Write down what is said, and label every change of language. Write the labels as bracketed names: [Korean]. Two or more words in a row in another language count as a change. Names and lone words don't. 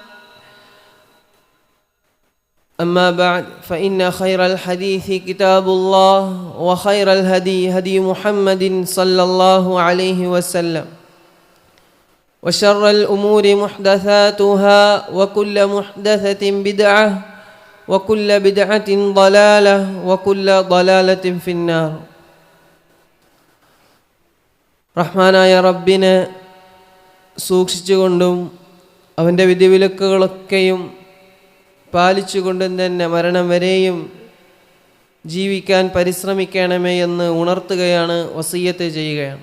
[Arabic] أما بعد فإن خير الحديث كتاب الله وخير الهدي هدي محمد صلى الله عليه وسلم وشر الأمور محدثاتها وكل محدثة بدعة وكل بدعة ضلالة وكل ضلالة في النار [Malayalam] റഹ്മാനായ റബ്ബിനെ സൂക്ഷിച്ചുകൊണ്ടും അവൻ്റെ വിധിവിലക്കുകളൊക്കെയും പാലിച്ചുകൊണ്ടും തന്നെ മരണം വരെയും ജീവിക്കാൻ പരിശ്രമിക്കണമേ എന്ന് ഉണർത്തുകയാണ്, വസിയ്യത്ത് ചെയ്യുകയാണ്.